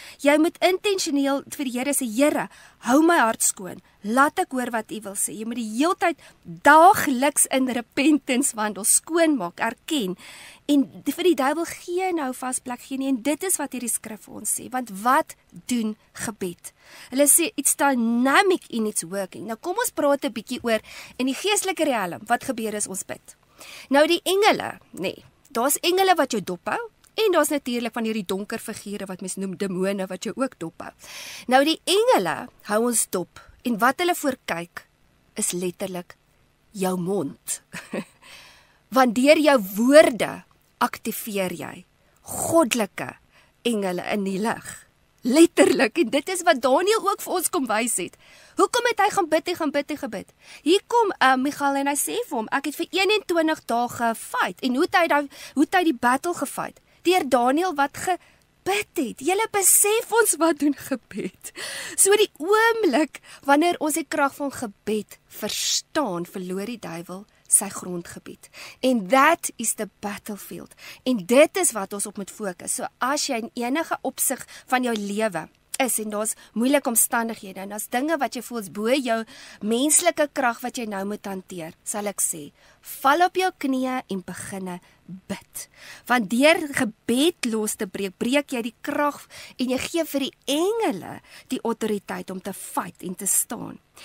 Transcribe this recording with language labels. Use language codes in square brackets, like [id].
[af] Jy moet intentioneel vir die Here sê, Here, hou my hart skoon. Laat ek hoor wat U wil sê. Jy moet die heeltyd daagliks in repentance wandel, skoon maak, erken. En vir die duiwel gee nou vasplek gee nie. En dit is wat hierdie skrif vir ons sê. Want wat doen gebed? Hulle sê [en] it's dynamic in its working. [af] Nou kom ons praat 'n bietjie oor in die geestelike riem. Wat gebeur as ons bid? Nou die engele, nee, daar's engele wat jou dophou en daar's natuurlik van hierdie donker figure wat mens noem demone wat jou ook dophou. Nou die engele hou ons dop en wat hulle voorkyk is letterlik jou mond. Want deur jou woorde aktiveer jy goddelike engele in die lig. Letterlik, en dit is wat Daniel ook vir ons kom wys het. Hoekom het hy gaan bid? Hier kom Michael en hy sê vir hom, ek het vir 21 dae gefight. En hoe het hy die battle gefight? Deur Daniel wat gebid het. Julle besef ons wat doen gebed. So die oomblik, wanneer ons die krag van gebed verstaan, verloor die duiwel sy grondgebied. [en] En that is the battlefield. [af] En dit is wat ons op moet fokus. So as jy in enige opsig van jou lewe is en daar's moeilike omstandighede en daar's dinge wat jy voel is bo jou menslike krag wat jy nou moet hanteer, sal ek sê, val op jou knieë en beginne bid. Want deur gebed los te breek jy die krag en jy gee vir die engele die autoriteit om te fight en te staan.